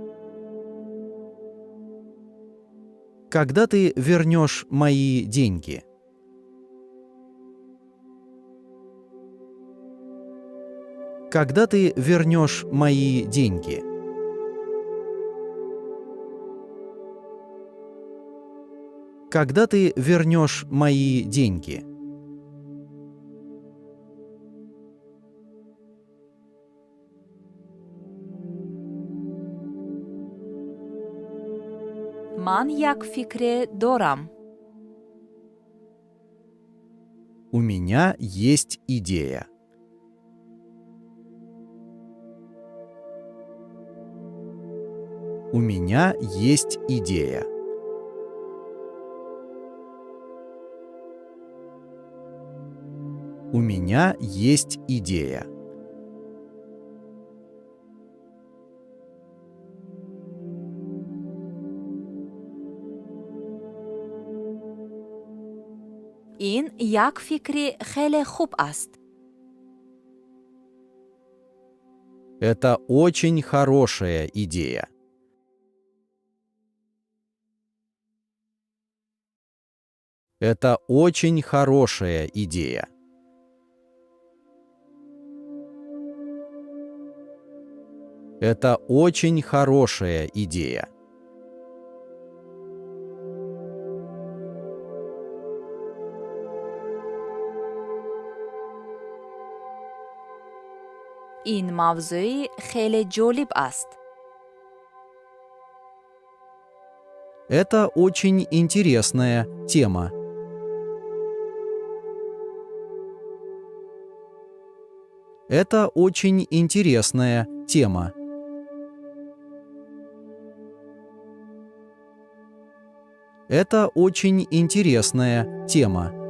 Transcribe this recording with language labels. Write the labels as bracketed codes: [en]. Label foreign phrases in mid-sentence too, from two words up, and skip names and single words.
[ru] Когда ты вернешь мои деньги? Когда ты вернешь мои деньги? Когда ты вернешь мои деньги? [tg] ман як фикре дорам. [ru] У меня есть идея. У меня есть идея. У меня есть идея. [tg] ин як фикри хеле хуб аст. [ru] Это очень хорошая идея. Это очень хорошая идея. Это очень хорошая идея. [tg] ин мавзӯи хеле ҷолиб аст. [ru] Это очень интересная тема. Это очень интересная тема. Это очень интересная тема.